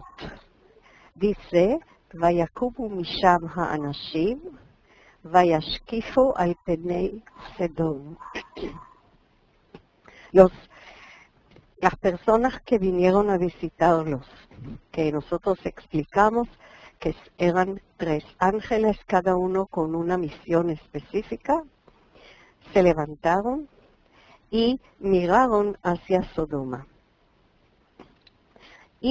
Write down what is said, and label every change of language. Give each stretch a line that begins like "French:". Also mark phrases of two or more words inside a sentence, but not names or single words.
Spanish: Dice,
Hebrew: ויקומו משם האנשים וישקיפו על פני סדום.
Spanish: Las personas que vinieron a visitarlos, que nosotros explicamos que eran 3 ángeles, cada uno con una misión específica, se levantaron y miraron hacia Sodoma.